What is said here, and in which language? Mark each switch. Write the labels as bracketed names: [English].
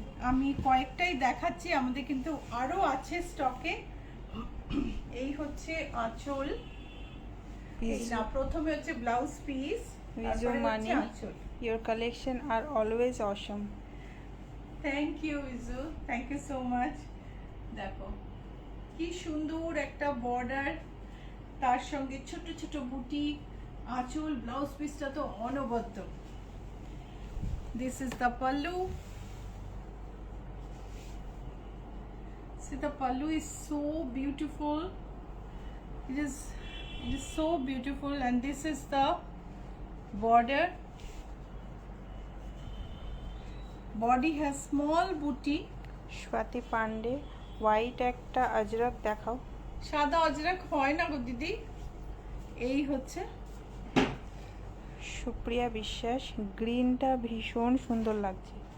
[Bangla] আমি কয়েকটাই দেখাচ্ছি, আমাদের কিন্তু আরো আছে স্টকে। এই হচ্ছে আঁচল, না প্রথমে হচ্ছে blouse piece, [English] Viju Mani your collection are always awesome. Thank you ইজু, thank you so much. [Bangla] দেখো কি সুন্দর একটা বর্ডার, তার সঙ্গে ছোট ছোট বুটি, আঁচল, ব্লাউজ পিসটা তো অনবদ্য। [English] This is the pallu. See, the pallu is so beautiful. It is so beautiful, and this is the border. Body has small booty. [Bangla] Swati Pandey, white একটা আজরাক দেখাও। সাদা অজরাক হয় না গো দিদি। এই হচ্ছে সুপ্রিয়া বিশ্বাস, গ্রিনটা ভীষণ সুন্দর লাগছে।